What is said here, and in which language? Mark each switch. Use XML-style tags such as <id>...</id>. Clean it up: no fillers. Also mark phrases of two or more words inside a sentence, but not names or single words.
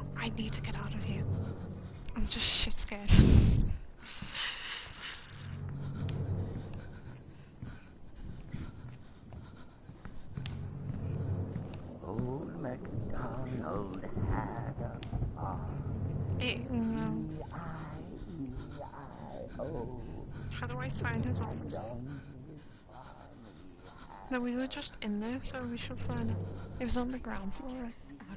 <en>I need to get out of here. I'm just shit scared. Old MacDonald had a farm. No. E-I-E-I-O. How do I find his office? No, we were just in there, so we should find it. It was on the ground floor, right?</en>